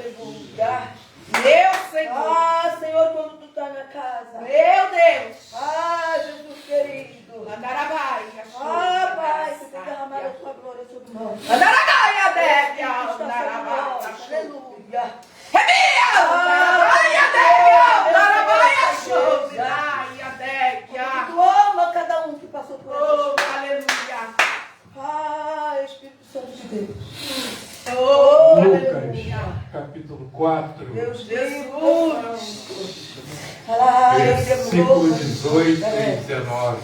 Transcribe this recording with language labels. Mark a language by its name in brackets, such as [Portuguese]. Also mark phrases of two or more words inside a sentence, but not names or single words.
[Portuguese] Deus. aleluia. Meu Senhor. Ah, Senhor, quando tu tá na casa. Meu Deus. Ah, Jesus querido. Andarabai. Ah, Pai, você tem derramado a tua glória sobre nós. Andarabai, Adélia. Está sobre Andarabai. nós. Aleluia. Rebia. Andarabai, Adélia. Andarabai, Andarabai, Adélia. Tu ama cada um que passou por Oh, aqui. aleluia. Ah, Espírito Santo de Deus. Oh, Lucas, aleluia. capítulo 4, Deus Jesus. versículo 18 e 19.